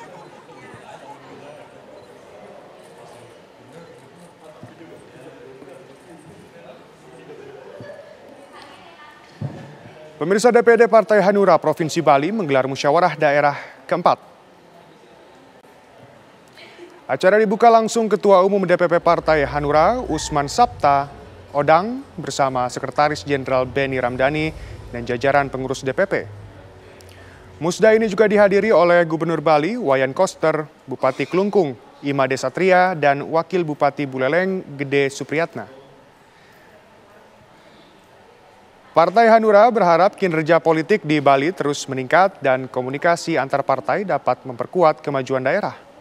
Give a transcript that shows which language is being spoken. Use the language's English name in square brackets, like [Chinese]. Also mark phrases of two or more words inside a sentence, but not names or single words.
[Indonesian] Pemirsa, DPD Partai Hanura Provinsi Bali menggelar musyawarah daerah keempat. Acara dibuka langsung Ketua Umum DPP Partai Hanura, Usman Sabta Odang, bersama Sekretaris Jenderal Beni Ramdhani dan jajaran pengurus DPP. Musda ini juga dihadiri oleh Gubernur Bali, Wayan Koster, Bupati Klungkung, Imade Satria, dan Wakil Bupati Buleleng, Gede Supriyatna. Partai Hanura berharap kinerja politik di Bali terus meningkat dan komunikasi antar partai dapat memperkuat kemajuan daerah.